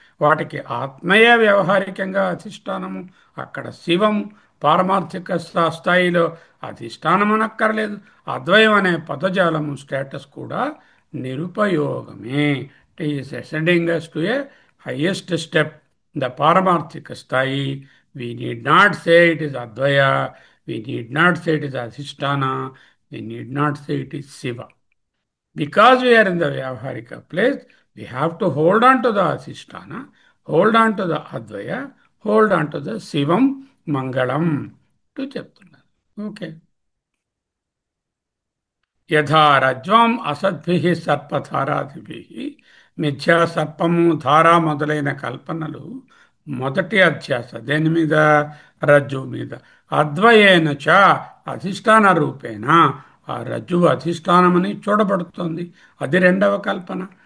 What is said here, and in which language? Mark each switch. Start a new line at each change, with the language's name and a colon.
Telugu: వాటికి ఆత్మయే వ్యవహారికంగా అధిష్టానము. అక్కడ శివము పారమార్థిక స్థాయిలో అధిష్టానం అనక్కర్లేదు. అద్వయం అనే పదజాలము స్టేటస్ కూడా నిరుపయోగమే.
English: It is ascending as to a highest step, the పారమార్థిక స్థాయి. We need not say it is Advaya, we need not say it is Adhisthana, we need not say it is Shiva. Because we are in the Vyavaharika place, we have to hold on to the Adhisthana, hold on to the Advaya, hold on to the Shivam Mangalam to చెప్తున్నారు. Okay.
Sanskrit: యథా రజ్వాం అసద్భిః సర్పధారాదిభిః,
Telugu: మిథ్యా సర్పము ధార మొదలైన కల్పనలు మొదటి అధ్యాస దేని మీద? రజ్జు మీద.
Sanskrit: అద్వయేన చ అధిష్టాన రూపేణ,
Telugu: ఆ రజ్జువు అధిష్టానమని చూడబడుతుంది. అది రెండవ కల్పన.